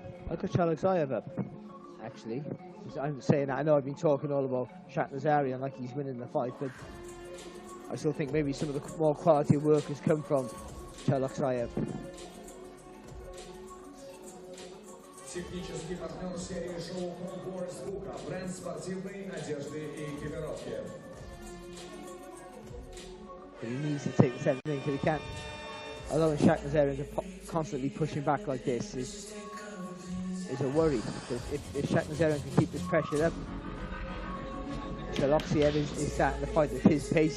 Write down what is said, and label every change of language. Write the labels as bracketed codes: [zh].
[en] I got Chelokhsaev up, actually. I'm saying that, I know I've been talking all about Shakhnazaryan like he's winning the fight, but I still think maybe some of the more quality work has come from Chelokhsaev. [ru] Технический партнер серии шоу Kold Wars Бука, бренд спортивной одежды и экипировки. [en] He needs to take the 7th ring because he can't. Although Shakhnazaryan constantly pushing back like this is a worry. If Shakhnazaryan can keep this pressure up, Chelokhsaev is starting to fight at his pace.